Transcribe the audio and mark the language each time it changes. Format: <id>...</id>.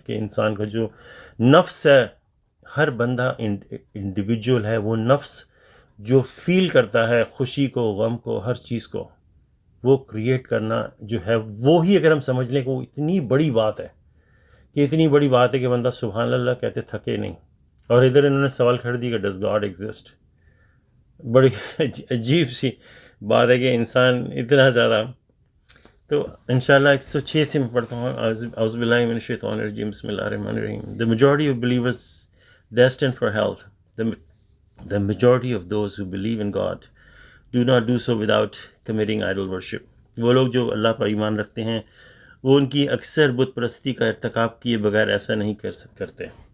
<ur>کہ انسان کا جو نفس ہے، ہر بندہ انڈیویجول ہے، وہ نفس جو فیل کرتا ہے خوشی کو، غم کو، ہر چیز کو، وہ کریٹ کرنا جو ہے وہی اگر ہم سمجھ لیں کہ وہ اتنی بڑی بات ہے کہ اتنی بڑی بات ہے کہ بندہ سبحان اللہ کہتے تھکے نہیں. اور ادھر انہوں نے سوال کھڑ دیا کہ</ur> <en>Does God exist.</en> <ur>بڑی عجیب سی بات ہے کہ انسان اتنا زیادہ. تو انشاءاللہ 106 سے میں پڑھتا ہوں.</ur> <ar>اعوذ باللہ من الشیطان الرجیم. بسم اللہ الرحمن الرحیم.</ar> <en>The majority of believers destined for health. The majority of those who believe in God do not do so without committing idol worship.</en> <ur>وہ لوگ جو اللہ پر ایمان رکھتے ہیں وہ ان کی اکثر بت پرستی کا ارتکاب کیے بغیر ایسا نہیں کرتے.</ur>